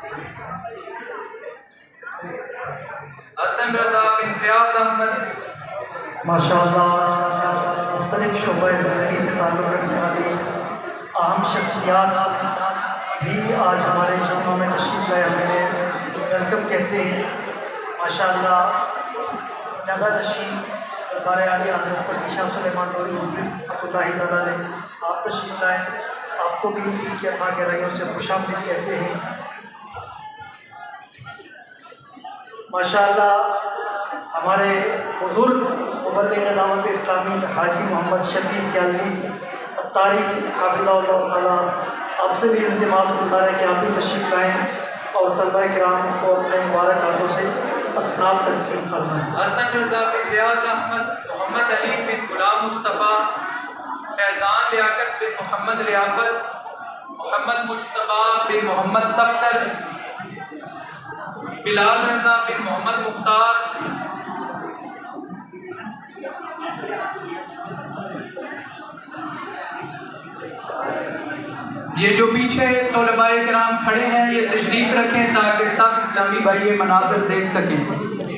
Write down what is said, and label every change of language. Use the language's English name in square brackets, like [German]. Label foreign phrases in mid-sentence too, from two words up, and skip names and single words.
[Urdu] हसन रज़ा बिन रियाज अहमद। ماشاءاللہ مختلف شعبے زندگی سے تعلق رکھنے والی اہم شخصیات بھی آج ہمارے اجتماع میں تشریف لائے، ہمیں ویلکم کہتے ہیں. ماشاءاللہ سجادہ نشین دربار عالی حضرت سید شاہ سلیمان نوری رحمۃ اللہ تعالیٰ علیہ آپ تشریف لائے، آپ کو بھی ان کی عطا کے رہیوں سے خوش آمدید کہتے ہیں. ماشاءاللہ ہمارے بزرگ مبلغ دعوت اسلامی حاجی محمد شفیع سیالوی تعریف حفظہ اللہ تعالیٰ آپ سے بھی التماس گزار ہے کہ آپ بھی تشریف لائیں اور طلبہ کرام کو اپنے مبارک ہاتھوں سے اسناد تقسیم فرمائیں. حسن رضا بن ریاض احمد، محمد علی بن غلام مصطفیٰ، فیضان لیاقت بن محمد لیاقت، محمد مجتبیٰ بن محمد سفتر، بلال رضا بن محمد مختار، یہ جو پیچھے طلبائے کرام کھڑے ہیں یہ تشریف رکھیں تاکہ سب اسلامی بھائی یہ مناظر دیکھ سکیں.